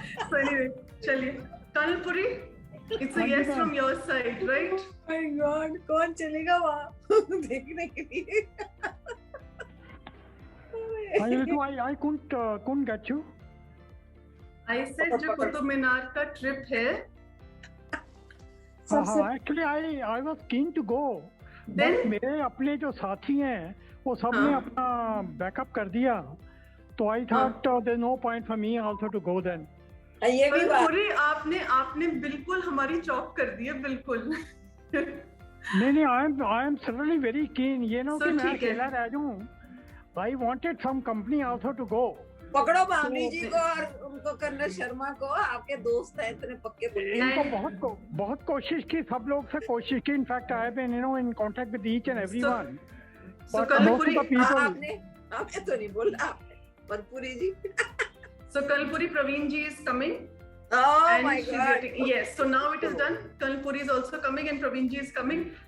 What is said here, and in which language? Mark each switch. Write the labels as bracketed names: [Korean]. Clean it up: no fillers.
[English] So anyway, चलिए, Kanalpuri, it's a yes from your side, right? [Hindi] My God, कौन चलेगा वहाँ देखने के लिए? [English] I couldn't get you. I said [Hindi] जो कुतुब मीनार का ट्रिप है। [English] Actually, I was keen to go. [Hindi] But मेरे अपने जो साथी हैं, वो सब ने अपना बैकअप कर दिया, तो [English] I thought there's no point for me also to go then. [Hindi] ये भी बात। पूरी आपने बिल्कुल हमारी चौक कर दी है, बिल्कुल। [English] नहीं, I am certainly very keen, [Hindi] ये ना कि मैं अकेला रह जाऊँ। [English] I wanted some company also to go. [Hindi] पकड़ो भाभी जी को और उनको कर्नल शर्मा को, आपके दोस्त हैं इतने पक्के इनको बहुत कोशिश की, [English] सब लोग से कोशिश की। In fact I have been in contact with each and everyone, but most of the people [Hindi] आपने तो नहीं बोला Karpoori ji. [English] So Kalpuri Praveen ji is coming. Oh and my she's God. Yes, so now it is done. Kalpuri is also coming and Praveen ji is coming.